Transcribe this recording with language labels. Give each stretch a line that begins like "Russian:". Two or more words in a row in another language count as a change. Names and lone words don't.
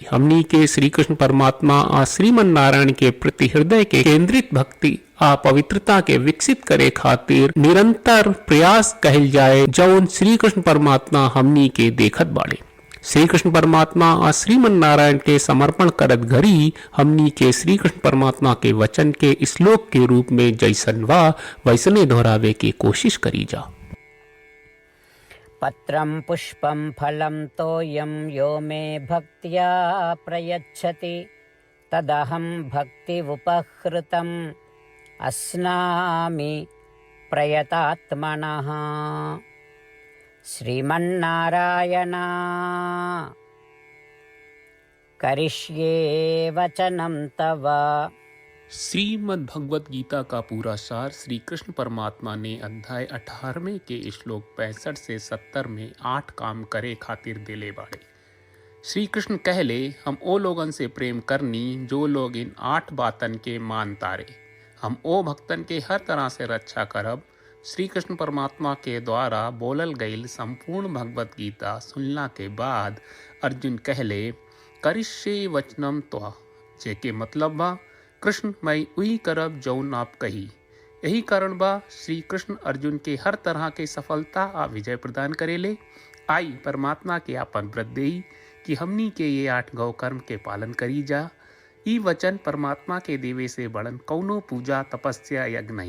Bhojpuri: हमनी के श्री कृष्ण परमात्मा आ श्रीमन नारायण के प्रति हृदय के केंद्रित भक्ति आ पवित्रता के विकसित करे खातिर निरंतर प्रयास कहल जाए, जौन श्री कृष्ण परमात्मा हमनी के देखत बाड़े। श्री कृष्ण परमात्मा आ श्रीमन नारायण के समर्पण करत घड़ी हमनी के श्री कृष्ण परमात्मा के वचन के श्लोक के रूप में जैसन वा वैसने दोहरावे के कोशिश करी जा।
Sanskrit: पत्रं पुष्पं फलं तोयं यो मे भक्त्या प्रयच्छति तदहं भक्ति उपहृतम् अस्नामि प्रयतात्मनः। श्रीमन्नारायण करिष्ये वचनं तव।
Bhojpuri: श्रीमद् भगवत गीता का पूरा सार श्री कृष्ण परमात्मा ने अध्याय 18वें के श्लोक 65 से 70 में 8 काम करे खातिर देले बाड़े। श्री कृष्ण कहले, हम ओ लोगन से प्रेम करनी जो लोग इन 8 बातन के मान तारे। हम ओ भक्तन के हर तरह से रक्षा करब। श्री कृष्ण परमात्मा के द्वारा बोलल गईल संपूर्ण भगवत गीता सुनला के बाद अर्जुन कहले,
Sanskrit: करिष्ये वचनम त्वा,
Bhojpuri: जेके मतलब बा कृष्ण मैं वही करब जौन आप कही। यही कारण बा श्री कृष्ण अर्जुन के हर तरह के सफलता आ विजय प्रदान करेले। आई परमात्मा के आपन व्रत देई कि हमनी के ये 8 गौ कर्म के पालन करी जा। ई वचन परमात्मा के देवे से बड़न कौनो पूजा तपस्या यज्ञ नहीं।